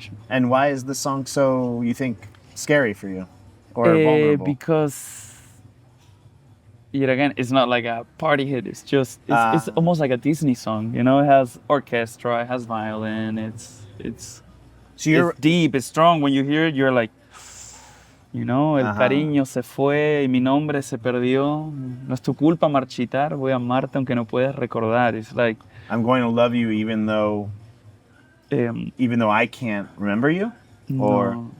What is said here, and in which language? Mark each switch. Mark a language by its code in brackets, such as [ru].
[en] And why is the song so, you think, scary for you? or vulnerable? Because yet again, it's not like a party hit. It's just it's almost like a Disney song. You know, it has orchestra, it has violin. It's So you're deep, it's strong. When you hear it, you're like, you know, [es] el cariño se fue y mi nombre se perdió. No es tu culpa marchitar. Voy a amarte aunque no puedas recordar. [en] It's like I'm going to love you even though I can't remember you, or